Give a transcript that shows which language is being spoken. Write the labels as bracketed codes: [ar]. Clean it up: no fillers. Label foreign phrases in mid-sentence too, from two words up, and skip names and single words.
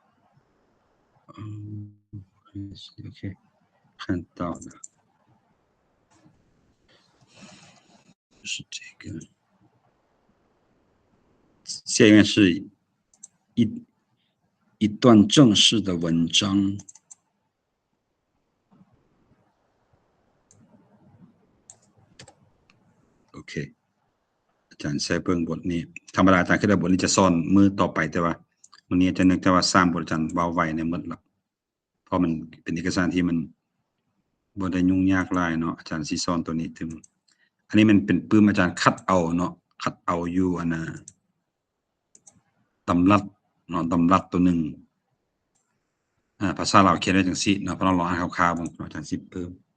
[zh] OK 看到了是这个下面是一段正式的文章 [tts] โอเคอาจารย์ใช้ เบิ่งบทนี้ธรรมดาอาจารย์คิดว่าบทนี้จะสอนมื้อต่อไปแต่ว่ามื้อนี้อาจารย์นึกแต่ว่า3บทอาจารย์เว้าไว้ในหมดแล้วเพราะมันเป็นเอกสารที่มันบ่ได้ยุ่งยากหลายเนาะอาจารย์สิสอนตัวนี้ถึงอันนี้มันเป็นปึ้มอาจารย์คัดเอาเนาะคัดเอาอยู่อันน่ะตำรัดเนาะตำรัดตัวนึงภาษาลาวเขียนไว้จังซี่เนาะพอเราลองอ่านคร่าวๆบ่อาจารย์สิเพิ่ม